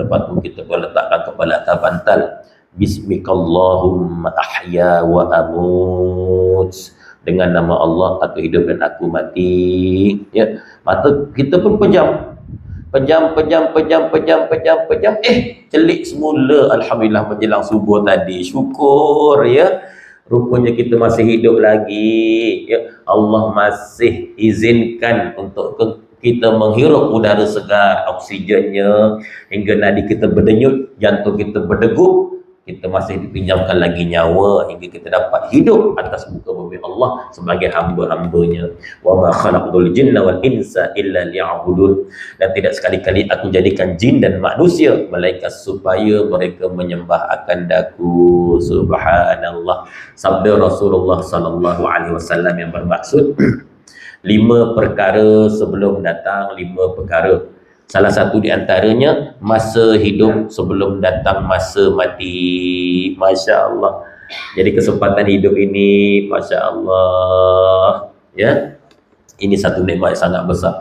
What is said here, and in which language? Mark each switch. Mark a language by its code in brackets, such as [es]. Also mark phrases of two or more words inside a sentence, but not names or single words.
[ms] Lepas tu kita pun letakkan kepala atas bantal. [ar] باسمك اللهم أحيا وأموت. [ms] Dengan nama Allah aku hidup dan aku mati. Ya, mata kita pun pejam. Pejam. Celik semula. Alhamdulillah menjelang subuh tadi. Syukur ya. Rupanya kita masih hidup lagi. Ya, Allah masih izinkan untuk kita menghirup udara segar, oksigennya, hingga nadi kita berdenyut, jantung kita berdegup. Kita masih dipinjamkan lagi nyawa hingga kita dapat hidup atas muka bumi Allah sebagai hamba-hambanya. [ar] وما خلقت الجن والإنس إلا ليعبدون. [ms] Dan tidak sekali-kali aku jadikan jin dan manusia melainkan supaya mereka menyembah akan Aku. Subhanallah. Sabda Rasulullah [ar] صلى الله عليه وسلم [ms] yang bermaksud 5 perkara sebelum datang 5 perkara. Salah satu di antaranya masa hidup sebelum datang masa mati. [ar] ما شاء الله. [ms] Jadi kesempatan hidup ini, [ar] ما شاء الله, [ms] ya, ini satu nikmat yang sangat besar.